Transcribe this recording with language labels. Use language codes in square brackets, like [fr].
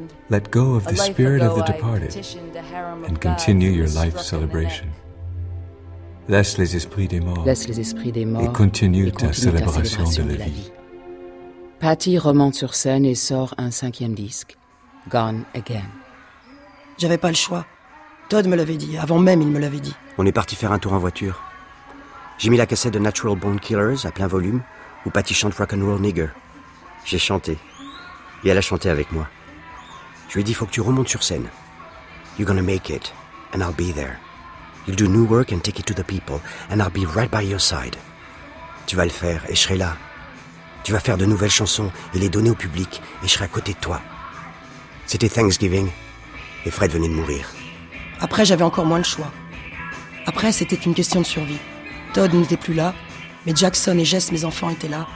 [en] Let go of the spirit of the departed and continue your life celebration. [fr] Laisse les esprits des morts et continue ta célébration de la vie. Patti remonte sur scène et sort un cinquième disque, Gone Again. J'avais pas le choix. Todd me l'avait dit, avant même il me l'avait dit. On est parti faire un tour en voiture. J'ai mis la cassette de Natural Born Killers à plein volume, où Patti chante Rock'n'Roll Nigger. J'ai chanté, et elle a chanté avec moi. Je lui ai dit, faut que tu remontes sur scène. [en] You're gonna make it, and I'll be there. You'll do new work and take it to the people, and I'll be right by your side. [fr] Tu vas le faire, et je serai là. Tu vas faire de nouvelles chansons et les donner au public, et je serai à côté de toi. C'était Thanksgiving, et Fred venait de mourir. Après, j'avais encore moins le choix. Après, c'était une question de survie. Todd n'était plus là, mais Jackson et Jess, mes enfants, étaient là.